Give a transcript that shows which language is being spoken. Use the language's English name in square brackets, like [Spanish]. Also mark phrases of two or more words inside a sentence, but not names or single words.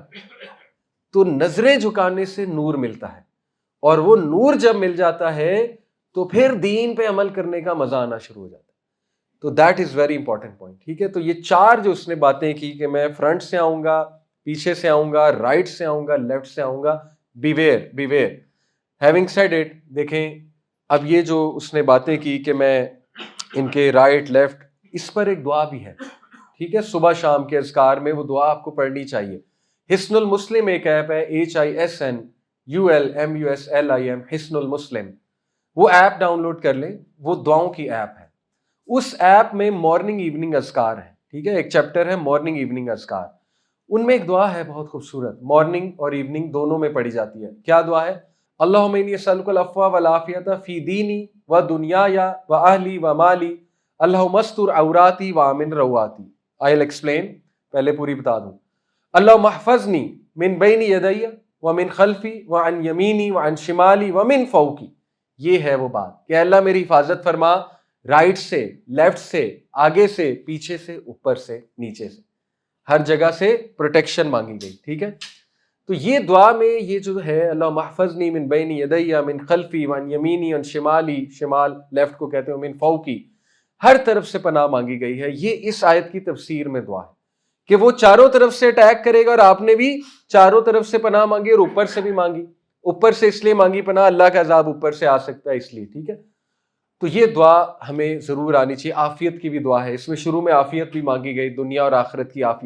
[Urdu] تو نظریں جھکانے سے نور ملتا ہے, اور وہ نور جب مل جاتا ہے تو پھر دین پہ عمل کرنے کا مزہ آنا شروع ہو جاتا ہے. تو [English] that is very important point, [Urdu] ٹھیک ہے. تو یہ چار جو اس نے باتیں کی کہ میں فرنٹ سے آؤں گا, پیچھے سے آؤں گا, رائٹ سے آؤں گا, لیفٹ سے آؤں گا, [English] beware beware. having said it, [Urdu] دیکھیں اب یہ جو اس نے باتیں کی کہ میں ان کے [English] right left, [Urdu] اس پر ایک دعا بھی ہے, ٹھیک ہے. صبح شام کے اذکار میں وہ دعا آپ کو پڑھنی چاہیے. حسن المسلم ایک ایپ ہے, HISNULMUSLIM, حسن المسلم. وہ ایپ ڈاؤن لوڈ کر لیں, وہ دعاؤں کی ایپ ہے. اس ایپ میں [English] morning evening [Urdu] اذکار ہیں, ٹھیک ہے. ایک چیپٹر ہے [English] morning evening [Urdu] اذکار, ان میں ایک دعا ہے بہت خوبصورت, مارننگ اور ایوننگ دونوں میں پڑھی جاتی ہے. کیا دعا ہے؟ [Arabic] اللہم انی اسألک العفو والعافیۃ فی دینی و دنیای و اہلی و مالی, اللہم استر عوراتی و آمن رواتی. [English] I will explain, [Urdu] پہلے پوری بتا دوں. [Arabic] اللہم احفظنی من بین یدی و من خلفی و عن یمینی و عن شمالی و من فوقی. [Urdu] یہ ہے وہ بات کہ اللہ میری حفاظت فرما رائٹ سے, لیفٹ سے, آگے سے, پیچھے سے, اوپر سے, نیچے سے, ہر جگہ سے پروٹیکشن مانگی گئی, ٹھیک ہے. تو یہ دعا میں یہ جو ہے [Arabic] اللہم احفظنی من بین یدی من خلفی و عن یمینی عن شمالی, [Urdu] شمال لیفٹ کو کہتے ہیں, [Arabic] من فوقی, [Urdu] ہر طرف سے پناہ مانگی گئی ہے. یہ اس آیت کی تفسیر میں دعا ہے کہ وہ چاروں طرف سے اٹیک کرے گا, اور آپ نے بھی چاروں طرف سے پناہ مانگی اور اوپر سے بھی مانگی. اوپر سے اس لیے مانگی پناہ, اللہ کا عذاب اوپر سے آ سکتا ہے اس لیے, ٹھیک ہے. تو یہ دعا ہمیں ضرور آنی چاہیے. عافیت کی بھی دعا ہے, اس میں شروع میں عافیت بھی مانگی گئی, دنیا اور آخرت کی عافیت.